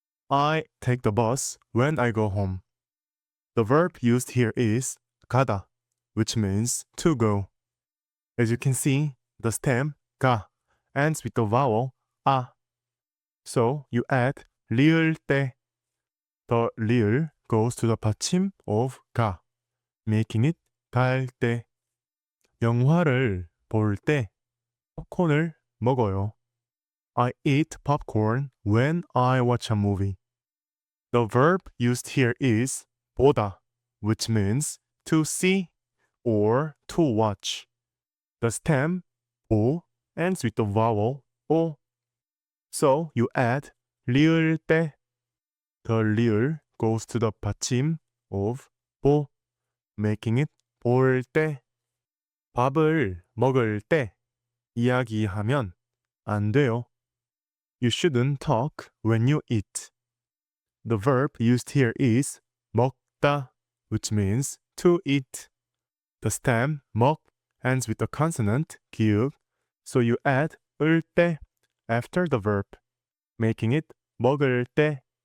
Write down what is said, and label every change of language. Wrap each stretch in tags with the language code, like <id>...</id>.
<en>I take the bus when I go home. The verb used here is 가다, which means to go. As you can see, the stem 가 ends with the vowel 아. So you add 리을 때. The 리을 goes to the 받침 of 가, making it 갈 때.</en> <ko>영화를 볼 때 팝콘을 먹어요.</ko> <en>I eat popcorn when I watch a movie. The verb used here is 보다, which means to see or to watch. The stem 보 ends with the vowel 오. So you add 리을 때. The 리을 goes to the 받침 of 보, making it 볼 때.</en> <ko>밥을 먹을 때 이야기하면 안 돼요.</ko> <en>You shouldn't talk when you eat. The verb used here is 먹다, which means to eat. The stem 먹 ends with the consonant 기읍, so you add 을 때 after the verb, making it 먹을 때.</en>